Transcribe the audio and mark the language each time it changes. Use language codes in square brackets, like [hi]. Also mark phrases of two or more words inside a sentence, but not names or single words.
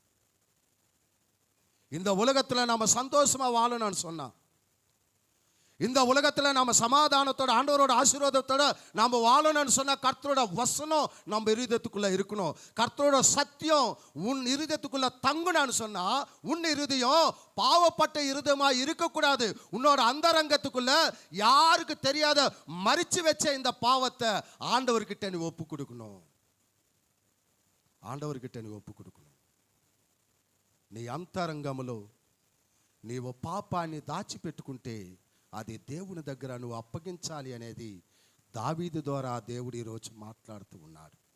[ta] இந்த உலகத்தில் நாம சந்தோஷமா வாழணும்னு சொன்னா, இந்த உலகத்தில் நாம சமாதானத்தோட ஆண்டவரோட ஆசீர்வாதத்தோட நாம வாழணும்னு சொன்னா கர்த்தரோட வசனம் நம்ம இருதயத்துக்குள்ள இருக்கணும். கர்த்தரோட சத்தியம் உன் இருதயத்துக்குள்ள தங்கணும்னு சொன்னா உன் இருதயம் பாவப்பட்ட இருதயமா இருக்கக்கூடாது. உன்னோட அந்தரங்கத்துக்குள்ள யாருக்கு தெரியாத மறைச்சு வச்ச இந்த பாவத்தை ஆண்டவர்கிட்ட நீ ஒப்பு கொடுக்கணும். [te] ఆండవరికిட்ட నువ్వు ఒప్పు కొడుకును. నీ అంతరంగములో నీవు పాపాన్ని దాచిపెట్టుకుంటే అది దేవుని దగ్గర నువ్వు అప్పగించాలి అనేది దావీదు ద్వారా దేవుడు ఈరోజు మాట్లాడుతూ ఉన్నాడు.